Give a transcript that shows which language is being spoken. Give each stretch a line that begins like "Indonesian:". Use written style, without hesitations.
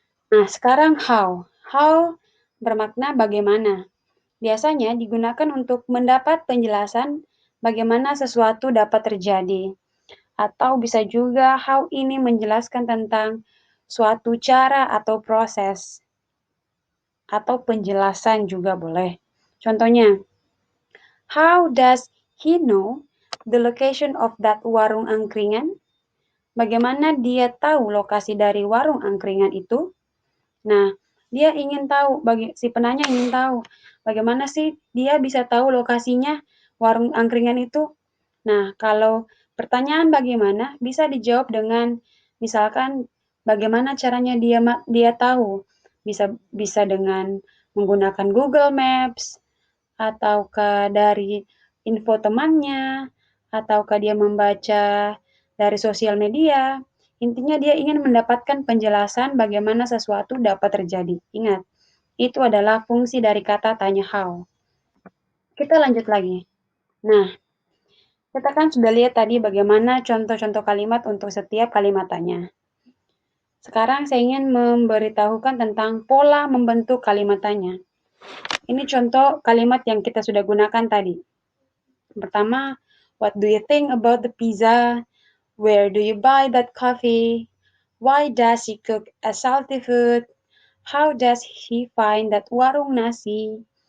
Indonesian: Nah, sekarang how. How bermakna bagaimana. Biasanya digunakan untuk mendapat penjelasan bagaimana sesuatu dapat terjadi. Atau bisa juga how ini menjelaskan tentang suatu cara atau proses. Atau penjelasan juga boleh.
English: Contohnya, how does he know the location of that warung angkringan?
Indonesian: Bagaimana dia tahu lokasi dari warung angkringan itu? Nah, dia ingin tahu, si penanya ingin tahu, bagaimana sih dia bisa tahu lokasinya warung angkringan itu? Nah, kalau pertanyaan bagaimana bisa dijawab dengan misalkan bagaimana caranya dia tahu? Bisa bisa dengan menggunakan Google Maps, ataukah dari info temannya, ataukah dia membaca dari sosial media. Intinya dia ingin mendapatkan penjelasan bagaimana sesuatu dapat terjadi. Ingat, itu adalah fungsi dari kata tanya how. Kita lanjut lagi. Nah, kita kan sudah lihat tadi bagaimana contoh-contoh kalimat untuk setiap kalimat tanya. Sekarang saya ingin memberitahukan tentang pola membentuk kalimat tanya. Ini contoh kalimat yang kita sudah gunakan tadi.
English: Pertama, what do you think about the pizza? Where do you buy that coffee? Why does he cook a salty food? How does he find that warung nasi?